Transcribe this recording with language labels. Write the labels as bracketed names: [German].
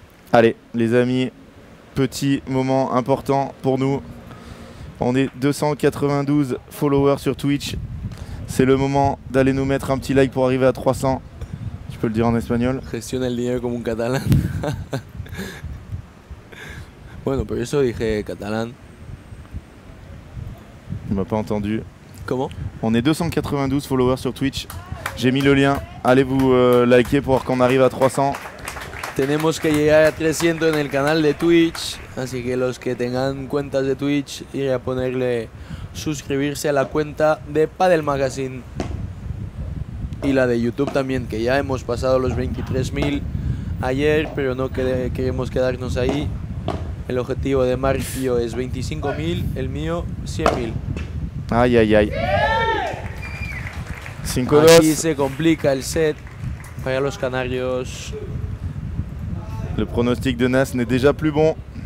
[French] Allez, les amis, petit moment important pour nous. On est 292 followers sur Twitch. C'est le moment d'aller nous mettre un petit like pour arriver à 300. Tu peux le dire en espagnol? [Spanish] Gestiona el dinero como un catalán. Bueno, por eso dije catalán. [French] Il m'a pas entendu. [Spanish] ¿Cómo? [French] On est 292 followers sur Twitch. J'ai mis le lien. Allez vous liker pour qu'on arrive à 300. [Spanish] Tenemos que llegar a 300 en el canal de Twitch, así que los que tengan cuentas de Twitch, ir a ponerle suscribirse a la cuenta de Padel Magazine y la de YouTube también, que ya hemos pasado los 23.000 ayer, pero no queremos quedarnos ahí. El objetivo de Marcio es 25.000, el mío 100.000. Ay, ay, ay. Aquí 5-2. se complica el set para los canarios. [French] Le pronostic de Nas n'est déjà plus bon.